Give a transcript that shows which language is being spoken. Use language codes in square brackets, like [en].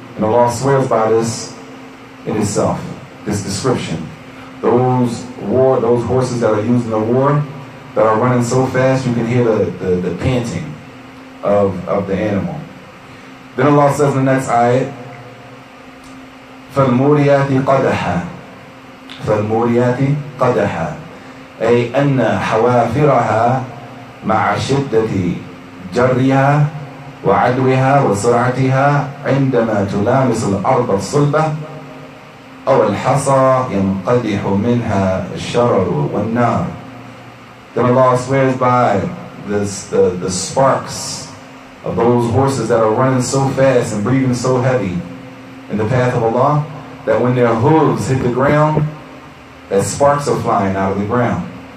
[en] And Allah swears by this in itself, this description. Those horses that are used in the war, that are running so fast you can hear the panting of the animal. Then Allah says in the next ayat, [ar] فَالْمُورِيَاتِ قَدَحًا. فالموريات قدحا أي أن حوافرها مع شدة جرها وعدوها وسرعتها عندما تلامس الأرض الصلبة أو الحصى ينقدح منها الشرر والنار. [en] Then Allah swears by the sparks of those horses that are running so fast and breathing so heavy in the path of Allah that when their hooves hit the ground, that sparks are flying out of the ground.